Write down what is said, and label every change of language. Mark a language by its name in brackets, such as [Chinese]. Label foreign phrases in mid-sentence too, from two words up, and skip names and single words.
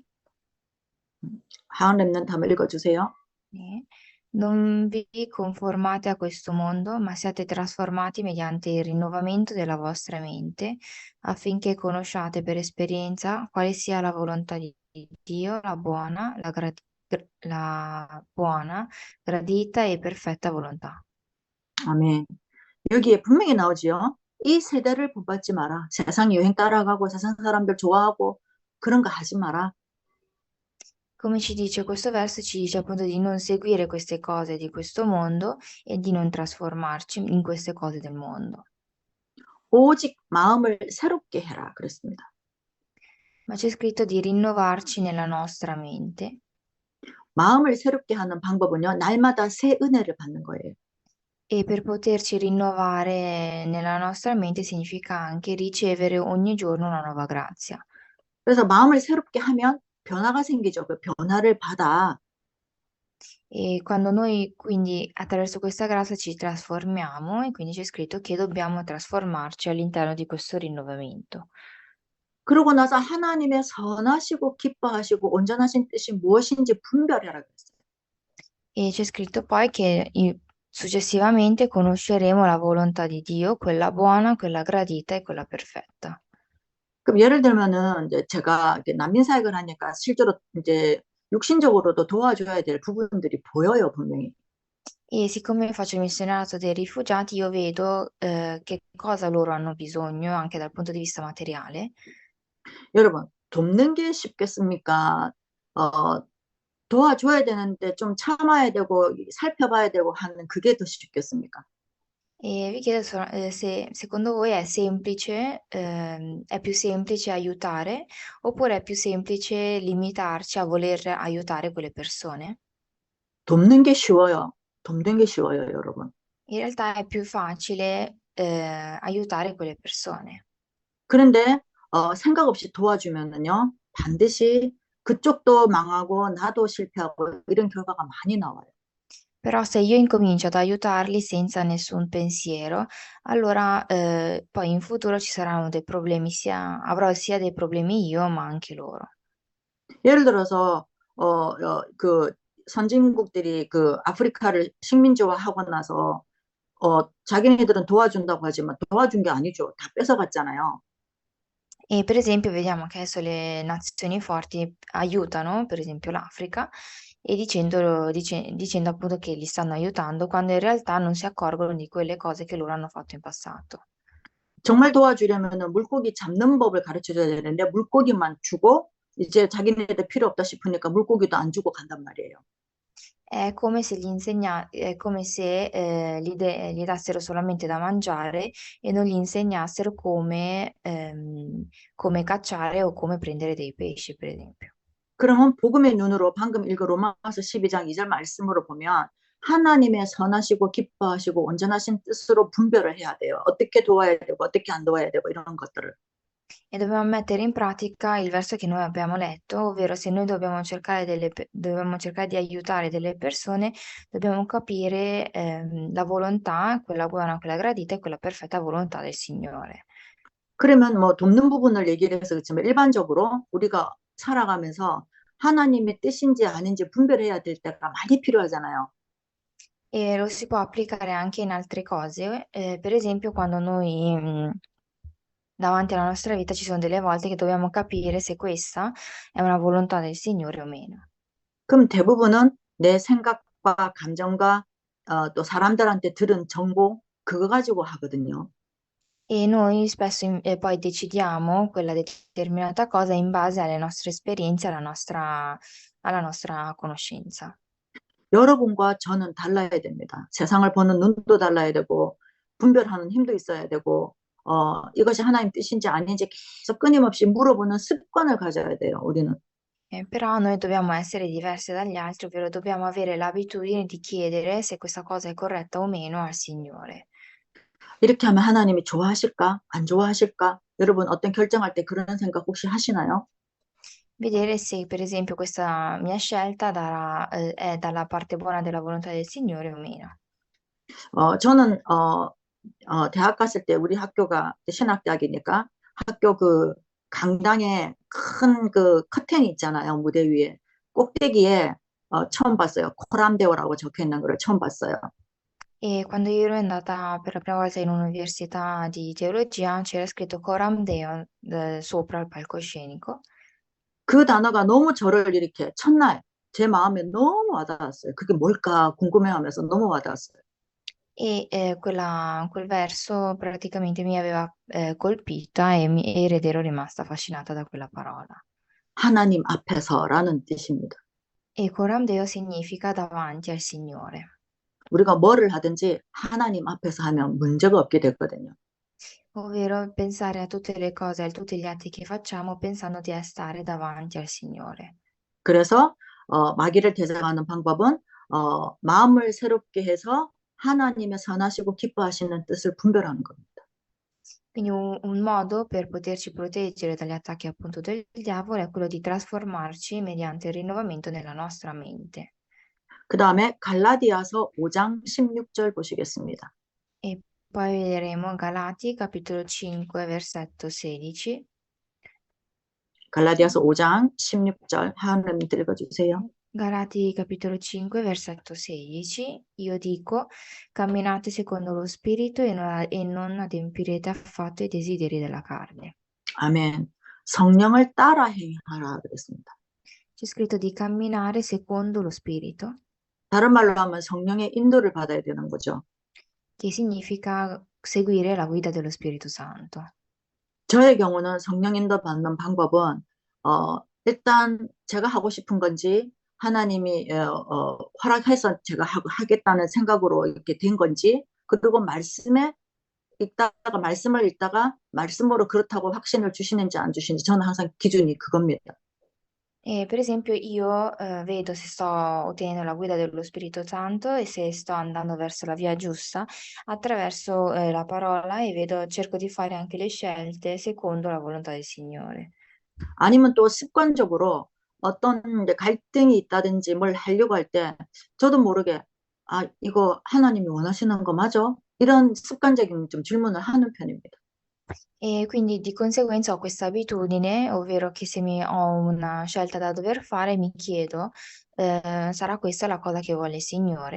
[Korean] 하은 랩넌트 한번 읽어주세요. [Italian] Sì. Non vi conformate a questo mondo, ma siate trasformati mediante il rinnovamento della vostra mente, affinché conosciate per esperienza quale sia la volontà di Dio, la buona, gradita e perfetta volontà. [Korean] 아멘. 여기에 분명히 나오지요. 이 세대를 본받지 마라. 세상 유행 따라가고 세상 사람들 좋아하고 그런 거 하지 마라. [Italian] Come ci dice questo verso, ci dice appunto di non seguire queste cose di questo mondo e di non trasformarci in queste cose del mondo. [Korean] 오직 마음을 새롭게 해라. 그랬습니다. [Italian] Ma c'è scritto di rinnovarci nella nostra mente. [Korean] 마음을 새롭게 하는 방법은요. 날마다 새 은혜를 받는 거예요. [Italian] E per poterci rinnovare nella nostra mente significa anche ricevere ogni giorno una nuova grazia. [Korean] 그래서 마음을 새롭게 하면 변화가 생기죠. 그 변화를 받아 [Italian] E quando noi quindi attraverso questa grazia ci trasformiamo e quindi c'è scritto che dobbiamo trasformarci all'interno di questo rinnovamento. [Korean] 그러고 나서 하나님의 선하시고 기뻐하시고 온전하신 뜻이 무엇인지 분별해라 그랬어요. [Italian] E c'è scritto poi che successivamente conosceremo la volontà di Dio, quella buona, quella gradita e quella perfetta. [Korean] 그럼 예를 들면은 이제 제가 이렇게 난민 사역을 하니까 실제로 이제 육신적으로도 도와줘야 될 부분들이 보여요, 분명히. [Italian] E siccome faccio il missionario dei rifugiati, io vedo che cosa loro hanno bisogno anche dal punto di vista materiale. [Korean] 여러분, 돕는 게 쉽겠습니까? 어, 도와줘야 되는데 좀 참아야 되고 살펴봐야 되고 하는 그게 더 쉽겠습니까? [Italian] E vi chiedo se secondo voi è semplice, è più semplice aiutare oppure è più semplice limitarci a voler aiutare quelle persone? [Korean] 돕는 게 쉬워요. 돕는 게 쉬워요, 여러분. [Italian] In realtà è più facile aiutare quelle persone. [Korean] 그런데 생각 없이 도와주면은요, 반드시 그쪽도 망하고 나도 실패하고 이런 결과가 많이 나와요. [Italian] Però se io incomincio ad aiutarli senza nessun pensiero, allora poi in futuro ci saranno dei problemi, avrò sia dei problemi io, ma anche loro. [Korean] 예를 들어서 그 선진국들이 그 아프리카를 식민지화하고 나서 자기네들은 도와준다고 하지만 도와준 게 아니죠. 다 뺏어갔잖아요. [Italian] E per esempio vediamo che adesso le nazioni forti aiutano, per esempio l'Africa, e dicendo appunto che li stanno aiutando, quando in realtà non si accorgono di quelle cose che loro hanno fatto in passato. [Korean] 정말 도와주려면은 물고기 잡는 법을 가르쳐 줘야 되는데 물고기만 주고 이제 자기네들 필요 없다 싶으니까 물고기도 안 주고 간단 말이에요. [Italian] È come se gli dassero solamente da mangiare e non gli insegnassero come cacciare o come prendere dei pesci, per esempio. [Korean] 그러면 복음의 눈으로 방금 읽은 로마서 12장 2절 말씀으로 보면 하나님의 선하시고 기뻐하시고 온전하신 뜻으로 분별을 해야 돼요. 어떻게 도와야 되고 어떻게 안 do와야 되고 이런 것들을. [Italian] E dobbiamo mettere in pratica il verso che noi abbiamo letto, ovvero se noi dobbiamo cercare di aiutare delle persone, dobbiamo capire la volontà, quella buona, quella gradita e quella perfetta volontà del Signore. [Korean] 그러면 뭐 돕는 부분을 얘기를 해서 그렇지만 일반적으로 우리가 살아가면서 하나님의 뜻인지 아닌지 분별해야 될 때가 많이 필요하잖아요. [Italian] E lo si può applicare anche in altre cose, per esempio quando noi davanti alla nostra vita ci sono delle volte che dobbiamo capire se questa è una volontà del Signore o meno. [Korean] 그럼 대부분은 내 생각과 감정과 또 사람들한테 들은 정보 그거 가지고 하거든요. [Italian] E noi spesso poi decidiamo quella determinata cosa in base alle nostre esperienze, alla nostra conoscenza. [Korean] 여러분과 저는 달라야 됩니다. 세상을 보는 눈도 달라야 되고 분별하는 힘도 있어야 되고 이것이 하나님 뜻인지 아닌지 계속 끊임없이 물어보는 습관을 가져야 돼요. 우리는. [Italian] Però noi dobbiamo essere diversi dagli altri, ovvero dobbiamo avere l'abitudine di chiedere se questa cosa è corretta o meno al Signore. [Korean] 이렇게 하면 하나님이 좋아하실까? 안 좋아하실까? 여러분 어떤 결정할 때 그런 생각 혹시 하시나요? [Italian] Vedere se per esempio questa mia scelta è dalla parte buona della volontà del Signore o meno. [Korean] 저는 대학 갔을 때 우리 학교가 신학대학이니까 학교 그 강당에 큰 그 커튼이 있잖아요. 무대 위에 꼭대기에 처음 봤어요. 코람데오라고 적혀 있는 거를 처음 봤어요. [Italian] E quando io ero andata per la prima volta in università di teologia c'era scritto [Latin] Coram Deo [Italian] sopra il palcoscenico. [Korean] 그 단어가 너무 저를 이렇게 첫날 제 마음에 너무 와닿았어요. 그게 뭘까 궁금해하면서 너무 와닿았어요. [Italian] E quel verso praticamente mi aveva colpita ed ero rimasta affascinata da quella parola. [Korean] 하나님 앞에서라는 뜻입니다. [Italian] E [Latin] Coram Deo [Italian] significa davanti al Signore, [Korean] 우리가 뭐를 하든지 하나님 앞에서 하면 문제가 없게 되거든요. [Italian] ovvero pensare a tutte le cose, a tutti gli atti che facciamo pensando di stare davanti al Signore. [Korean] 그래서 마귀를 대적하는 방법은 마음을 새롭게 해서 하나님의 선하시고 기뻐하시는 뜻을 분별하는 겁니다. [Italian] Quindi un modo per poterci proteggere dagli attacchi appunto del diavolo è quello di trasformarci mediante il rinnovamento nella nostra mente. [Korean] 그 다음에 갈라디아서 5장 16절 보시겠습니다. [Italian] E poi vedremo Galati capitolo 5 versetto 16. [Korean] 갈라디아서 5장 16절 하나님 읽어주세요. [Italian] Galati capitolo 5 versetto 16. Io dico, camminate secondo lo spirito e non adempirete affatto i desideri della carne. [Korean] 아멘. 성령을 따라 행하라 그랬습니다. [Italian] C'è scritto di camminare secondo lo spirito, [Korean] 다른 말로 하면 성령의 인도를 받아야 되는 거죠. [Italian] che significa seguire la guida dello Spirito Santo. [Korean] 저의 경우는 성령 인도 받는 방법은 일단 제가 하고 싶은 건지 하나님이 허락해서 제가 하겠다는 생각으로 이렇게 된 건지 그리고 말씀을 읽다가 말씀으로 그렇다고 확신을 주시는지 안 주시는지 저는 항상 기준이 그겁니다. [Italian] E per esempio io vedo se sto ottenendo la guida dello Spirito Santo e se sto andando verso la via giusta attraverso la parola e cerco di fare anche le scelte secondo la volontà del Signore. [Korean] 아니면 또 습관적으로 어떤 이제 갈등이 있다든지 뭘 하려고 할 때 저도 모르게 이거 하나님이 원하시는 거 맞아? 이런 습관적인 좀 질문을 하는 편입니다. [Italian] E quindi di conseguenza ho questa abitudine, ovvero che se ho una scelta da dover fare mi chiedo, sarà questa la cosa che vuole il Signore?